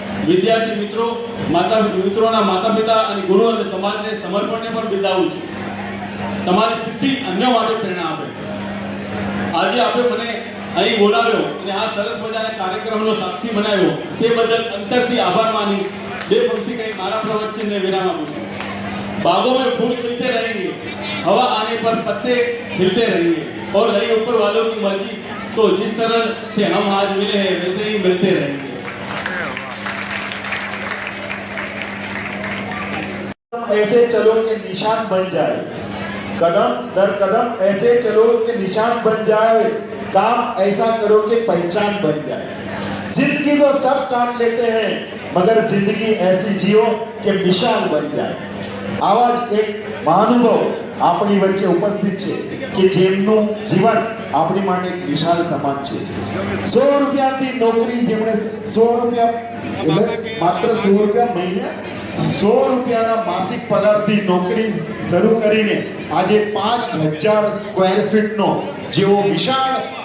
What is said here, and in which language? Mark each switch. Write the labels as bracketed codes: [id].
[gu] વિદ્યાર્થી મિત્રો, મિત્રોના માતા પિતા અને ગુરુ અને સમાજને સમર્પણને પણ બિરદાવું છું. તમારી સિદ્ધિ અન્ય માટે પ્રેરણા આપે. આજે આપે મને અહીં બોલાવ્યો અને આ સરસ મજાના કાર્યક્રમનો સાક્ષી બનાવ્યો તે બદલ અંતરથી આભાર માની બે પંક્તિ કહી મારા પ્રવચનને વિરામ આપું છું. [hi] बागों में फूल खिलते रहेंगे, हवा आने पर पत्ते हिलते रहेंगे और रही ऊपर वालों की मर्जी तो जिस तरह से हम आज मिले हैं वैसे ही मिलते रहेंगे. ऐसे चलो कि निशान बन जाए, कदम दर कदम ऐसे चलो कि निशान बन जाए, काम ऐसा करो कि पहचान बन जाए. जिंदगी तो सब काट लेते हैं मगर जिंदगी ऐसी जियो कि मिसाल बन जाए. [gu] આવા જ એક મહાનુભાવ આપણી વચ્ચે ઉપસ્થિત છે કે જેમનું જીવન આપણી માટે એક વિશાળ સમાન છે. 100 રૂપિયાથી નોકરી જેમણે 100 રૂપિયા એટલે માત્ર 100 રૂપિયા મહિને 100 રૂપિયાના માસિક પગારથી નોકરી શરૂ કરીને આજે 5000 સ્ક્વેર ફીટનો જેવો વિશાળ